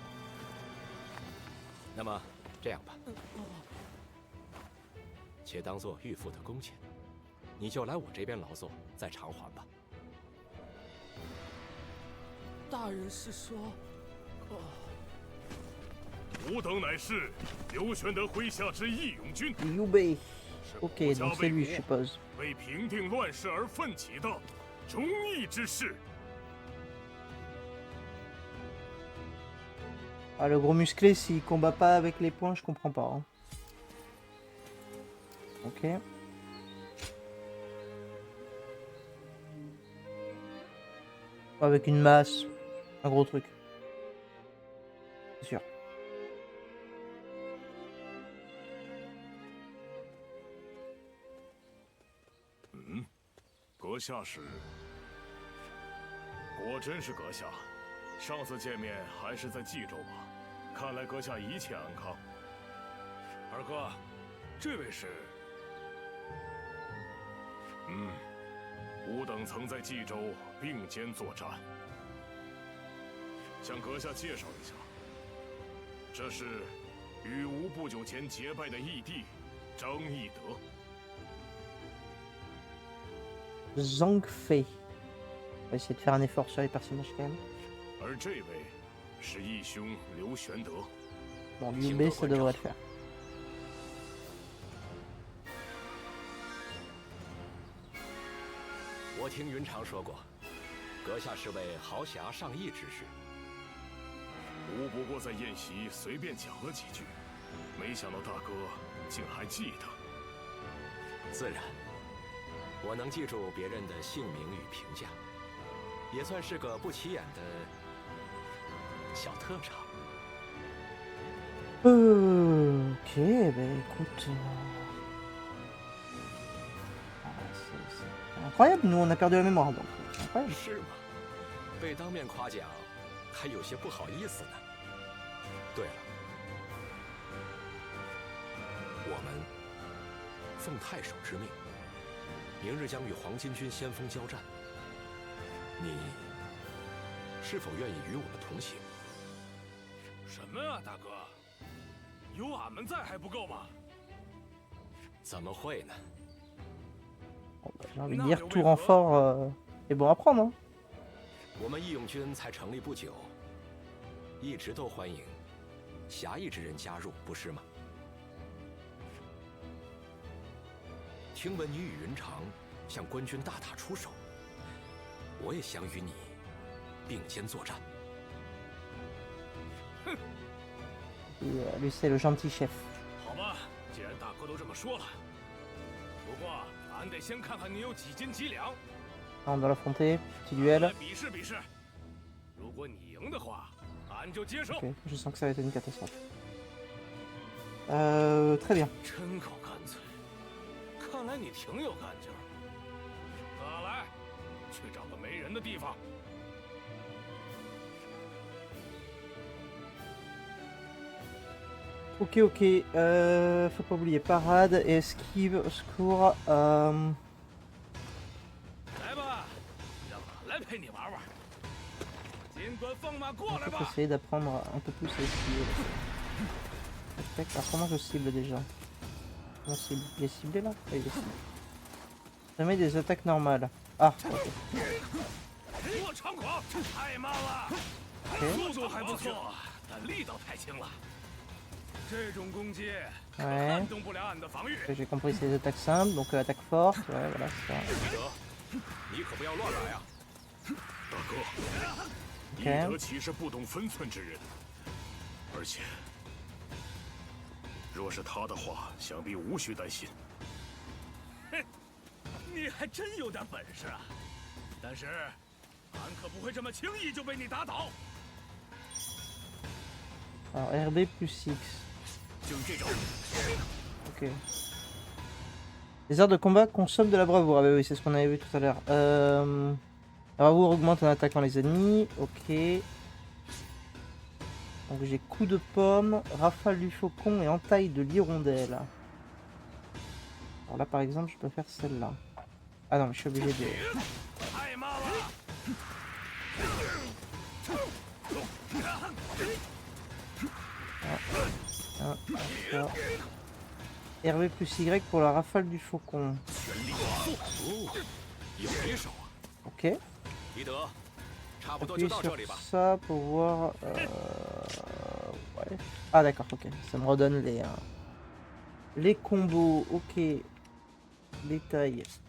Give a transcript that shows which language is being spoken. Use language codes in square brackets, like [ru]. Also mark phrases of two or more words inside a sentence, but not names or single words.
[zh] 那么这样吧，且当做预付的工钱，你就来我这边劳作，再偿还吧。大人是说，吾等乃是刘玄德麾下之义勇军， Youbei. 是 [fr] Ok, [zh] 国家 [fr] donc c'est [zh] 为 [fr] lui, je [zh] 国 [fr] suppose. [zh] 为平定乱世而奋起的忠义之士。 [fr] Ah, le gros musclé, s'il combat pas avec les poings, je comprends pas. Hein. Ok. Avec une masse. Un gros truc. C'est sûr. [zh] 阁下是？果真是阁下。上次见面还是在冀州吧？看来阁下一切安康。二哥，这位是？吾等曾在冀州并肩作战。向阁下介绍一下，这是与吾不久前结拜的义弟张翼德。 [fr] Zhang Fei. On va essayer de faire un effort sur les personnages quand même. [zh] 而这位是义兄刘玄德。 [fr] Bon, Liu ça devrait le faire. [zh] 我听云长说过，阁下是位豪侠仗义之士。吾不过在宴席随便讲了几句，没想到大哥竟还记得。自然，我能记住别人的姓名与评价，也算是个不起眼的小特长。 [fr] Ok, bah écoute. C'est incroyable, nous on a perdu la mémoire donc. C'est incroyable. [zh] 是吗？被当面夸奖，还有些不好意思呢。对了，我们奉太守之命，明日将与黄巾军先锋交战。你是否愿意与我们同行？什么啊，大哥？有俺们在还不够吗？怎么会呢？ [fr] J'ai envie de dire tout renfort est bon à prendre. Hein. [zh] 我们义勇军才成立不久，一直都欢迎侠义之人加入，不是吗？听闻你与云长向官军大打出手，我也想与你并肩作战。哼！ [fr] Lui c'est le gentil chef. [zh] 好吧，既然大哥都这么说了，不过俺得先看看你有几斤几两。 [fr] On doit l'affronter. Petit duel. [zh] 来比试比试，如果你赢的话，俺就接受。 [fr] Ok, je sens que ça va être une catastrophe. Très bien. [zh] 真够干脆，看来你挺有干劲儿。哥来，去找个没人人的地方。 [fr] Ok, ok. Faut pas oublier parade et esquive au secours. [zh] 来吧，让俺来陪你玩玩。尽管放马过来 [fr] Faut [zh] 吧。 [fr] essayer d'apprendre un peu plus à esquiver. Tac, alors comment je cible déjà? Comment cible? Il est ciblé là? Oui, il est ciblé. Jamais des attaques normales. Ah, ok. [zh] 我猖狂，太慢了。 [fr] Ok. [zh] 速度还不错，但力道太轻了。这种攻击 [fr] Ouais. [zh] 撼动不了俺的防御。 [fr] J'ai compris, c'est des attaques simples, donc attaque forte. Ouais, voilà, ça. [zh] 翼德，你可不要乱来啊！大哥，翼 [fr] OK [zh] 德岂是不懂分寸之人？而且，若是他的话，想必无需担心。你还真有点本事啊！但是，俺可不会这么轻易就被你打倒。 [fr] Alors, RB plus 6. [zh] 就是这种。 [fr] Ok. Les arts de combat consomment de la bravoure. Ah bah oui, c'est ce qu'on avait vu tout à l'heure. La bravoure augmente en attaquant les ennemis. Ok. Donc j'ai coup de pomme, rafale du faucon et entaille de l'hirondelle. Alors là par exemple je peux faire celle-là. Ah non mais je suis obligé de... [zh] 太慢了。 [fr] Ah, d'accord. RB plus Y pour la rafale du faucon. [zh] 全力以赴，哦，有敌手啊！ [fr] Ok. [zh] 翼德，差不多就 [fr] Appuyer [zh] 到 [fr] sur [zh] 这里吧。 [fr] ça pour voir... Ouais. Ah d'accord, ok. Ça me redonne les combos. Ok. Détail.